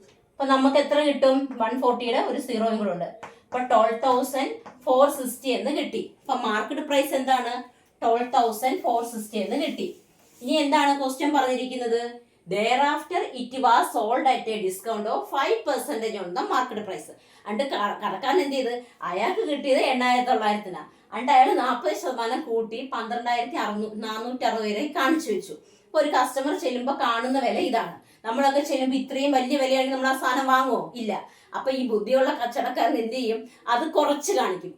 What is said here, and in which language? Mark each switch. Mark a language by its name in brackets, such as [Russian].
[Malayalam] അപ്പൊ നമുക്ക് എത്ര കിട്ടും? 140-യുടെ ഒരു 0 കൂടെ ഉണ്ട്. അപ്പൊ 12,460 എന്ന് കിട്ടി. അപ്പൊ മാർക്കറ്റ് പ്രൈസ് എന്താണ്? 12,460 എന്ന് കിട്ടി. ഇനി എന്താണ് ക്വസ്റ്റ്യൻ പറഞ്ഞിരിക്കുന്നത്? [English] thereafter it was sold at a discount of 5% on the market price. [Malayalam] അണ്ട് കടക്കാരൻ എന്ത് ചെയ്ത്, അയാൾക്ക് കിട്ടിയത് 8,900-നാണ്. അണ്ട് അയാൾ 40% കൂട്ടി 12,460 വരെ കാണിച്ചു വെച്ചു. ഇപ്പൊ ഒരു കസ്റ്റമർ ചെല്ലുമ്പോൾ കാണുന്ന വില ഇതാണ്. നമ്മളൊക്കെ ചെല്ലുമ്പോൾ ഇത്രയും വലിയ വിലയാണെങ്കിൽ നമ്മൾ ആ സാധനം വാങ്ങുമോ? ഇല്ല. അപ്പൊ ഈ ബുദ്ധിയുള്ള കച്ചവടക്കാരൻ എന്ത് ചെയ്യും, അത് കുറച്ച് കാണിക്കും.